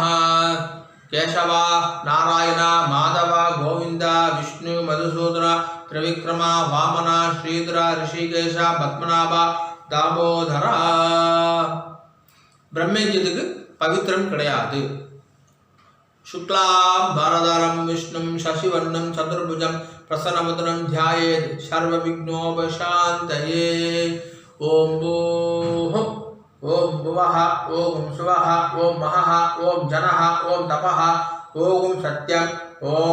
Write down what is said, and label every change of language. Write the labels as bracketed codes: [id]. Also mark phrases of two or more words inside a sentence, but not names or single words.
[ta] கேசவா நாராயண மாதவ கோவிந்த விஷ்ணு மதுசூதன திரிவிக்ரம வாமன ஸ்ரீதர ரிஷிகேஷ பத்மநாப தாமோதரா. பிரம்மயஜ்யத்துக்கு பவித்திரம் கிடையாது. [sa] शुक्लां वरदरं विष्णुं शशिवर्णं चतुर्भुजं प्रसन्नवदनं ध्यायेत् सर्वविघ्नोपशान्तये। ॐ भूः ॐ भुवः ॐ सुवः ॐ महः ॐ जनः ॐ तपः ॐ सत्यम् ॐ